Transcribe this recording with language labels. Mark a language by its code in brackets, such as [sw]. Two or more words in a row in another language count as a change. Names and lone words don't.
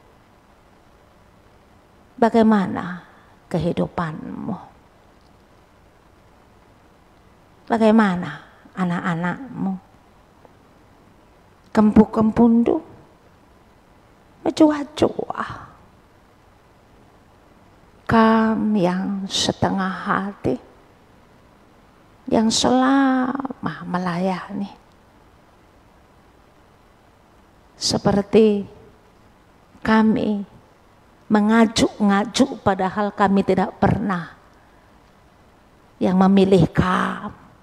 [id] Bagaimana kehidupanmu? Bagaimana anak-anakmu? [btx] Kempu-kempundu, menjua-jua. [id] Kam yang setengah hati, yang selama melayani, seperti kami mengajuk-ngajuk padahal kami tidak pernah yang memilih kamu.